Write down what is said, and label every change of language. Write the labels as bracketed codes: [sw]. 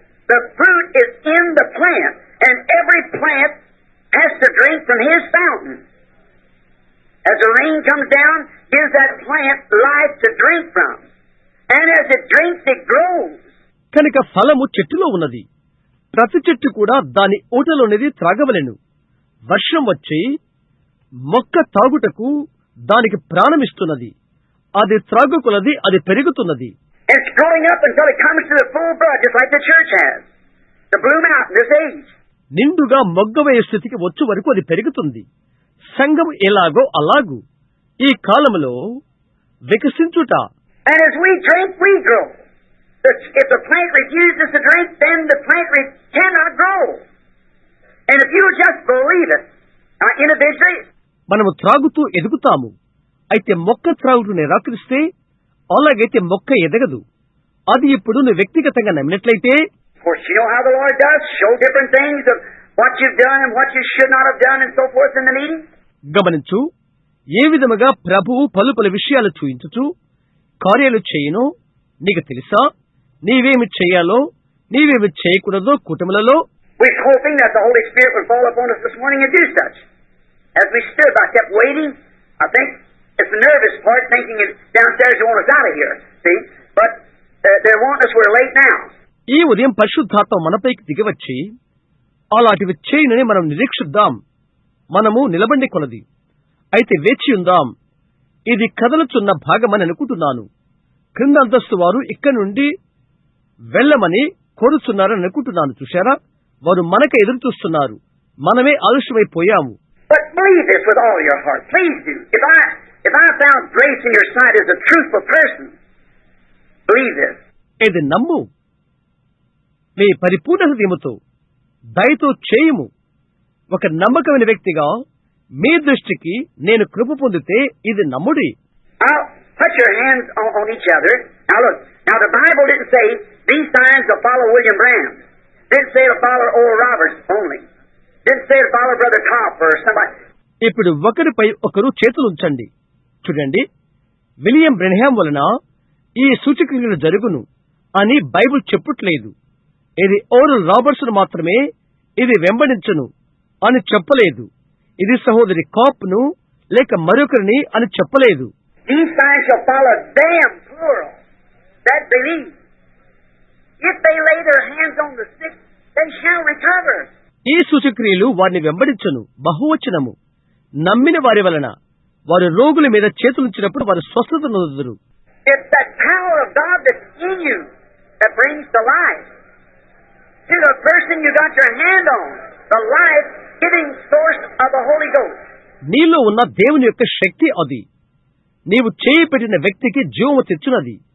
[en] The fruit is in the plant, and every plant has to drink from his fountain. As the rain comes down, gives that plant life to drink from. And as it drinks, it grows. [te] కనుక ఫలము చెట్టులో ఉన్నది. ప్రతి చెట్టు కూడా దాని ఊటలోనిది త్రాగవలెను. వర్షం వచ్చి మొక్క తాగుటకు దానికి ప్రాణమిస్తున్నది. అది త్రాగుకున్నది, అది పెరుగుతున్నది. [en] It's growing up until it comes to the full bud, just like the church has. To bloom out in this age. [te] నిండుగా మొగ్గవేయ స్థితికి వచ్చు వరకు అది పెరుగుతుంది. సంఘం ఎలాగో అలాగూ ఈ కాలంలో వికసించుట. [en] And as we drink, we grow. If the plant refuses to drink, then the plant cannot grow. And if you just believe it, individually, [te] మనము త్రాగుతూ ఎదుగుతాము. అయితే మొక్క త్రాగుటూ నిరాకరిస్తే అలాగైతే మొక్క ఎదగదు. అది ఇప్పుడు నువ్వు వ్యక్తిగతంగా నమ్మినట్లయితే, [en] of course, you know how the Lord does, show different things of what you've done and what you should not have done and so forth in the meeting. [te] గమనించు, ఏ విధముగా ప్రభువు పలు పలు విషయాలు చూయించుచు కార్యాలు చేయునో నీకు తెలుసా? నీవేమి చేయాలో, నీవేమి చేయకూడదో కుటుంబాలలో. [en] We're hoping that the Holy Spirit would fall upon us this morning and do such. As we stood, I kept waiting. I think it's the nervous part, thinking it's downstairs they want us out of here. See? But they want us, we're late now. [te] ఈ ఉదయం పరిశుద్ధాత్మ మనపైకి దిగివచ్చి అలాంటివి చేయనని మనం నిరీక్షిద్దాం. మనము నిలబండి కొలది. అయితే వేచి ఉందాం. ఇది కదలుచున్న భాగమని అనుకుంటున్నాను. క్రింద అంతస్తు వారు ఇక్కడి నుండి వెళ్ళమని కోరుచున్నారని అనుకుంటున్నాను. చూశారా, వారు మనకు ఎదురు చూస్తున్నారు. మనమే ఆలస్యమైపోయాము. [en] But believe this with all your heart. Please do. If I found grace in your sight as a truthful person, believe this. [te] ఇది నమ్ము. నీ పరిపూర్ణ హృదయముతో దయతో చేయుము. ఒక నమ్మకమైన వ్యక్తిగా మీ దృష్టికి నేను కృప పొందితే ఇది నమ్ముడి. [en] Now, put your hands on each other. Now look. Now the Bible didn't say these signs will follow William Branham. Didn't say it'll follow Oral Roberts only. Didn't say it'll follow Brother Copper or somebody. [te] ఇప్పుడు ఒకరిపై ఒకరు చేతులుంచండి. చూడండి, William Branham వలన ఈ సూచక్రియలు జరుగును అని Bible చెప్పట్లేదు. ఇది ఓరల్ రాబర్ట్స్ మాత్రమే ఇది వెంబడించను అని చెప్పలేదు. ఇది సహోదరి కాప్ ను లేక మరొకరిని అని చెప్పలేదు. [en] These signs shall follow them, plural, that believe. If they lay their hands on the sick, they shall recover. [te] ఈ సూచక్రియలు వారిని వెంబడించను, బహువచనము. నమ్మిన వారి వలన వారు రోగుల మీద చేతులుంచినప్పుడు వారు స్వస్థత నొందుదురు. [en] It's that power of God that's in you that brings the life. To the person you got your hand on, the life-giving source of the Holy Ghost. [te] నీలో ఉన్న దేవుని యొక్క శక్తి అది. నీవు చేయి పెట్టిన వ్యక్తికి జీవము తెచ్చునది.